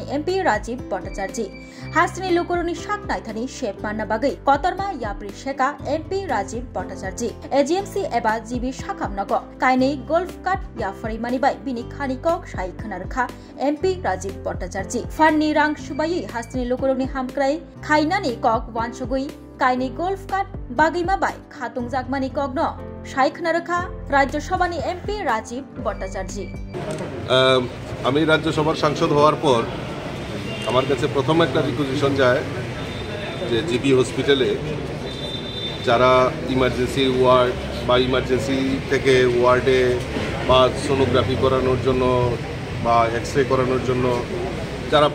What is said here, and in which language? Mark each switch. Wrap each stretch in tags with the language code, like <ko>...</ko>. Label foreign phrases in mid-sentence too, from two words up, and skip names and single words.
<trp>एमपी राजीव भट्टाचार्य हास्तिनि लुकुरुनि शाक नायथानि शेप मानना बागै कतरमा याप्रि शेका एमपी राजीव भट्टाचार्य एजीएमसी एबा जीबी शाखामनग कायनै गोल्फ काट याफरि बाय बिनि खानिकक साइ खोनारखा एमपी राजीव भट्टाचार्य फान्नि रां सुबायै हास्तिनि लुकुरुनि हामकाराय खायनानि कक वानसुगुई कायनै गोल्फ काट बागैमा बाय खातुं जागमानि कग्न साइखना रखा राज्य सभानि एमपी राजीव भट्टाचार्य</trp> <bn>আমি রাজ্যসভার সাংসদ হওয়ার পর আমার কাছে প্রথম একটা রিকুইজিশন যায় যে জিবি হসপিটালে যারা</bn> <en>emergency ward</en> <bn>বা ইমার্জেন্সি থেকে ওয়ার্ডে বা সোনোগ্রাফি করানোর জন্য বা এক্সরে করানোর জন্য যারা</bn>